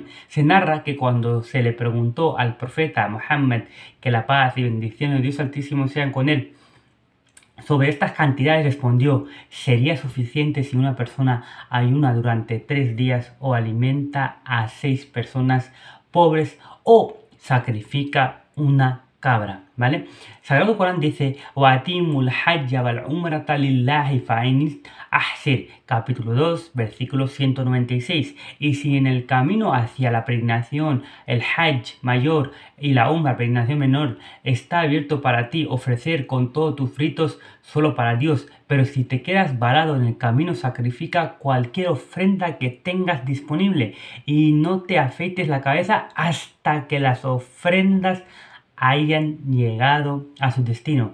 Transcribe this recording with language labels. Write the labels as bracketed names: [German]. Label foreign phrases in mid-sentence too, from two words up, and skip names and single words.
[Spanish] Se narra que cuando se le preguntó al profeta Muhammad, que la paz y bendiciones de Dios Altísimo sean con él, sobre estas cantidades respondió: sería suficiente si una persona ayuna durante 3 días o alimenta a 6 personas pobres o sacrifica una cabra, ¿vale? Sagrado Corán dice: [Arabic] وأتموا الحج والعمرة لله فإن أحصرتم, [Spanish] capítulo 2, versículo 196. Y si en el camino hacia la peregrinación, el hajj mayor y la umra, peregrinación menor, está abierto para ti ofrecer con todos tus fritos solo para Dios, pero si te quedas varado en el camino, sacrifica cualquier ofrenda que tengas disponible y no te afeites la cabeza hasta que las ofrendas hayan llegado a su destino.